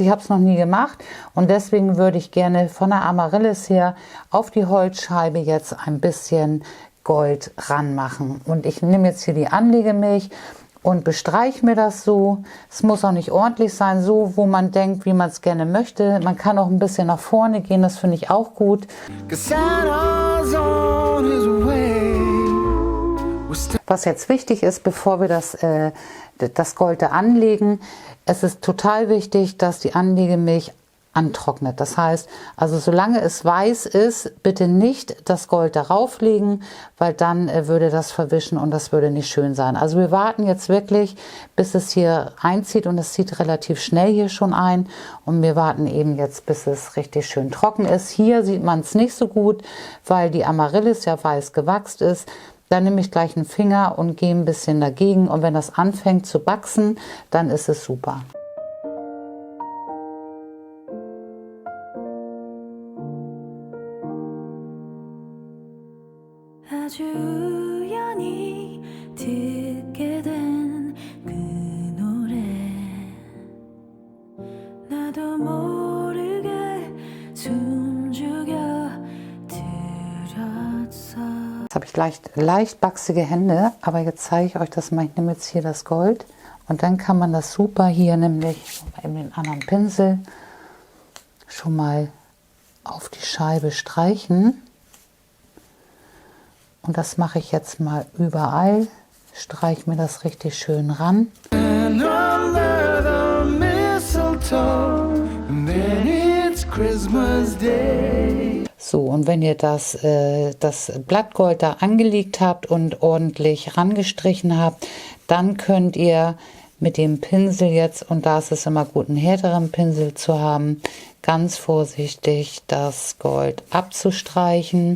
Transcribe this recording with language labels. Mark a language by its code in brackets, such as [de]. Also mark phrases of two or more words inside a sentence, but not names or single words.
[de] Ich habe es noch nie gemacht und deswegen würde ich gerne von der Amaryllis her auf die Holzscheibe jetzt ein bisschen Gold ranmachen. Und ich nehme jetzt hier die Anlegemilch und bestreiche mir das so. Es muss auch nicht ordentlich sein, so wo man denkt, wie man es gerne möchte. Man kann auch ein bisschen nach vorne gehen, das finde ich auch gut. [en] 'Cause Santa's on his way. [de] Was jetzt wichtig ist, bevor wir das Gold da anlegen, es ist total wichtig, dass die Anlegemilch antrocknet. Das heißt, also solange es weiß ist, bitte nicht das Gold darauf legen, weil dann würde das verwischen und das würde nicht schön sein. Also wir warten jetzt wirklich, bis es hier einzieht und es zieht relativ schnell hier schon ein und wir warten eben jetzt, bis es richtig schön trocken ist. Hier sieht man es nicht so gut, weil die Amaryllis ja weiß gewachst ist. Dann nehme ich gleich einen Finger und gehe ein bisschen dagegen und wenn das anfängt zu wachsen, dann ist es super. [ko] 아주 우연히 듣게 된 그 노래 나도 모르게 숨죽여 들었어. [de] Jetzt habe ich leicht wachsige Hände, aber jetzt zeige ich euch das mal. Ich nehme jetzt hier das Gold und dann kann man das super hier nämlich in den anderen Pinsel schon mal auf die Scheibe streichen. Und das mache ich jetzt mal überall. Streiche mir das richtig schön ran. [en] And under the mistletoe, and then it's Christmas Day. [de] So, und wenn ihr das Blattgold da angelegt habt und ordentlich rangestrichen habt, dann könnt ihr mit dem Pinsel jetzt, und da ist es immer gut, einen härteren Pinsel zu haben, ganz vorsichtig das Gold abzustreichen.